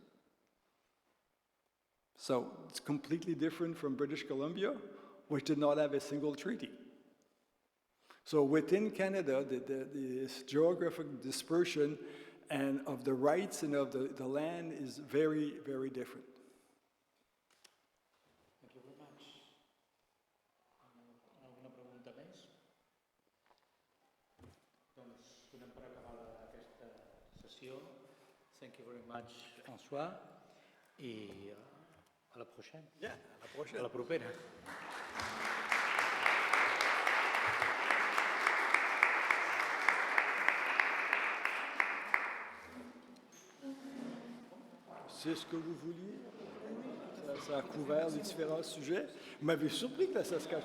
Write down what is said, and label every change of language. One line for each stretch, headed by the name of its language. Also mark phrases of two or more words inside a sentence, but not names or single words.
English: So it's completely different from British Columbia, which did not have a single treaty. So within Canada, this geographic dispersion and of the rights and of the land is very, very different. Thank you very much.
Catalan: Alguna pregunta més? Doncs donem per acabar aquesta sessió.
English: Thank you very much, François.
Catalan: I a la pròxima. Yeah, a la pròxima. A la propera.
French: C'est ce que vous vouliez. Ça a couvert les différents sujets. Vous m'avez surpris que la Saskatchewan.